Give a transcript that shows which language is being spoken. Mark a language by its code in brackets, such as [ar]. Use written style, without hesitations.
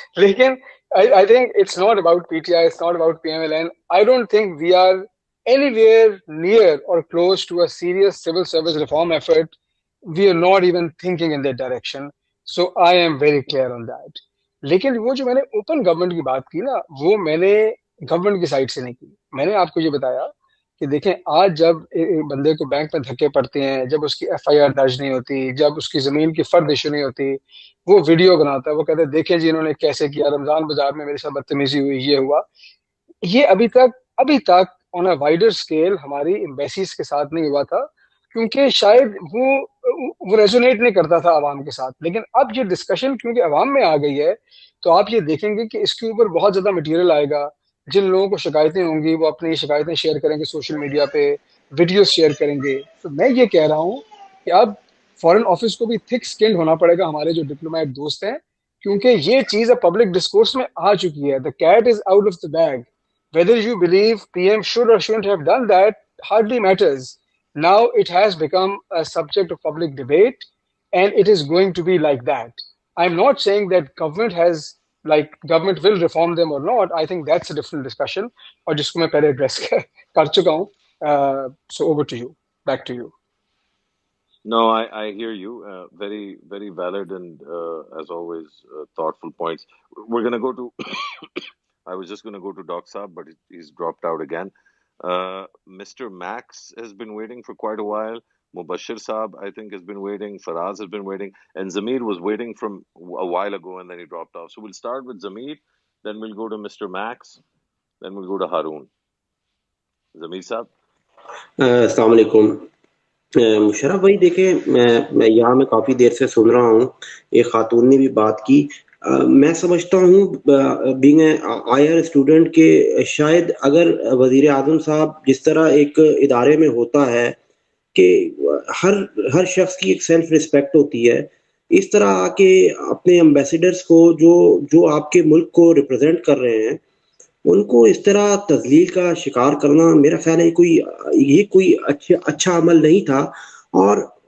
[en] لیکن I think it's not about PTI, it's not about PMLN. I don't think we are anywhere near or close to a serious civil service reform effort. We are not even thinking in that direction. So I am very clear on that. [ur] لیکن وہ جو میں نے open government کی بات کی نا, وہ میں نے گورنمنٹ کی سائڈ سے نہیں کی. میں نے آپ کو یہ بتایا کہ دیکھیں آج جب بندے کو بینک میں دھکے پڑتے ہیں, جب اس کی ایف آئی آر درج نہیں ہوتی, جب اس کی زمین کی فرد ایشو نہیں ہوتی, وہ ویڈیو بناتا ہے, وہ کہتے ہیں دیکھیں جی انہوں نے کیسے کیا, رمضان بازار میں میرے ساتھ بدتمیزی ہوئی, یہ ہوا. یہ ابھی تک [en] on a wider scale [ur] ہماری ایمبیسیز کے ساتھ نہیں ہوا تھا, کیونکہ شاید وہ ریزونیٹ نہیں کرتا تھا عوام کے ساتھ. لیکن اب یہ ڈسکشن کیونکہ عوام میں آ گئی ہے, تو آپ یہ دیکھیں گے کہ اس کے اوپر بہت زیادہ مٹیریل آئے گا. جن لوگوں کو شکایتیں ہوں گی وہ اپنی شکایتیں شیئر کریں گے سوشل میڈیا پہ, ویڈیوز شیئر کریں گے. تو میں یہ کہہ رہا ہوں کہ اب فارن آفس کو بھی تھک سکنڈ ہونا پڑے گا, ہمارے جو ڈپلومیٹ دوست ہیں, کیونکہ یہ چیز اب پبلک ڈسکورس میں آ چکی ہے. [en] The cat is out of the bag. Whether you believe PM should or shouldn't have done that hardly matters. Now it has become a subject of public debate, and it is going to be like that. I'm not saying that government will reform them or not. I think that's a different discussion, [ur] اور جس کو میں پہلے address کر چکا ہوں. [en] So over to you. Back to you. No, I hear you. Very, very valid and as always thoughtful points. We're going to go to I was just going to go to Doc Saab, but he's dropped out again. Mr. Max has been waiting for quite a while. Mubashir Saab, I think, has been waiting. Faraz has been waiting. And Zameer was waiting from a while ago, and then he dropped off. So we'll start with Zameer, then we'll go to Mr. Max, then we'll go to Haroon. Zameer Saab. [ur] السلام علیکم. مشرف بھائی دیکھیں, میں یہاں میں کافی دیر سے سن رہا ہوں, ایک خاتون نے بھی بات کی. میں سمجھتا ہوں [en] being a I R student [ur] کہ شاید اگر وزیر اعظم صاحب جس طرح ایک ادارے میں ہوتا ہے کہ ہر شخص کی ایک سیلف رسپیکٹ ہوتی ہے, اس طرح آ کے اپنے امبیسیڈرز کو جو آپ کے ملک کو ریپرزینٹ کر رہے ہیں ان کو اس طرح تذلیل کا شکار کرنا, میرا خیال ہے یہ کوئی اچھا عمل نہیں تھا. اور